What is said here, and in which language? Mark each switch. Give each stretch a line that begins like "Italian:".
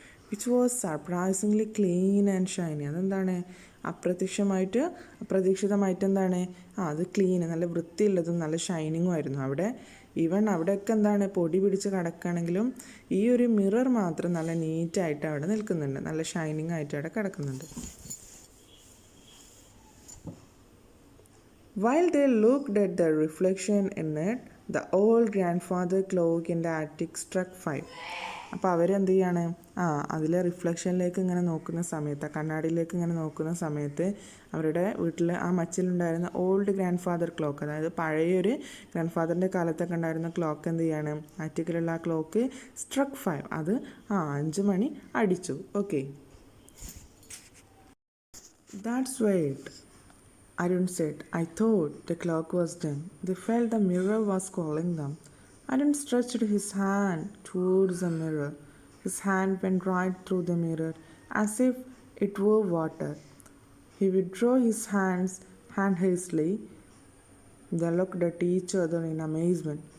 English: Which was surprisingly clean and shiny.
Malayalam: അതെന്താണ്, അപ്രതീക്ഷിതമായിട്ട് എന്താണ്, അത് ക്ലീൻ, നല്ല വൃത്തിയുള്ളതും നല്ല ഷൈനിങ്ങും ആയിരുന്നു. അവിടെയൊക്കെ എന്താണ്, പൊടി പിടിച്ച് കിടക്കുകയാണെങ്കിലും ഈ ഒരു മിറർ മാത്രം നല്ല നീറ്റായിട്ട് അവിടെ നിൽക്കുന്നുണ്ട്, നല്ല ഷൈനിങ് ആയിട്ട് അവിടെ കിടക്കുന്നുണ്ട്.
English: While they looked at the reflection in it, the old grandfather clock in the attic struck 5.
Malayalam: അപ്പോൾ അവരെന്ത് ചെയ്യാണ്, അതിലെ റിഫ്ലക്ഷനിലേക്ക് ഇങ്ങനെ നോക്കുന്ന സമയത്ത്, കണ്ണാടിയിലേക്ക് ഇങ്ങനെ നോക്കുന്ന സമയത്ത് അവരുടെ വീട്ടിൽ ആ മച്ചിലുണ്ടായിരുന്ന ഓൾഡ് ഗ്രാൻഡ് ഫാദർ ക്ലോക്ക്, അതായത് പഴയൊരു ഗ്രാൻഡ് ഫാദറിൻ്റെ കാലത്തൊക്കെ ഉണ്ടായിരുന്ന ക്ലോക്ക് എന്ത് ചെയ്യാണ്, ആറ്റിക്കിലുള്ള ആ ക്ലോക്ക് സ്ട്രക്ക് 5, അത് 5 മണി അടിച്ചു.
English: Okay, that's right, Arun said. I thought the clock was done. They felt the mirror was calling them. Arun stretched his hand towards the mirror. His hand went right through the mirror as if it were water. He withdrew his hand hastily. They looked at each other in amazement.